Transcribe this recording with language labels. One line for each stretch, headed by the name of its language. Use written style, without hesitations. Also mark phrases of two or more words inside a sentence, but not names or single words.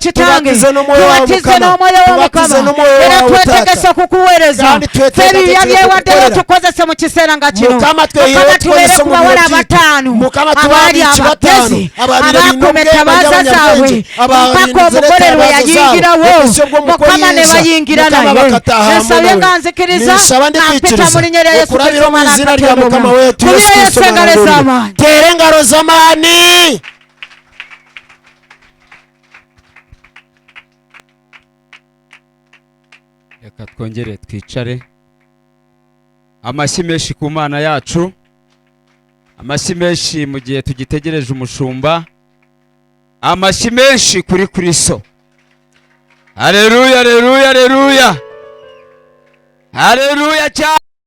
Ganda: kitange tubatize n'omwoyo wo mukama era twetegese okukuweereza ffe ebibya byewaddeyo tukozese mu kiseera nga kino mukama tubeere ku bawala abataano abaali abagezi abaakuma ettabaaza zaabwe mpaka omugole lwe yayingirawo mukama ne bayingira naye nsabye nga nzikiriza nampita mu linnya lya Yesu Kristo mwana Katonda kubira Yesu engalo ez'amaanyi tere engalo z'amaanyi
Kinyarwanda: reka twongere twicare amashyi menshi ku Mana yacu amashyi menshi mu gihe tugitegereje umushumba amashyi menshi kuri Kristo haleluya haleluya haleluya haleluya cyane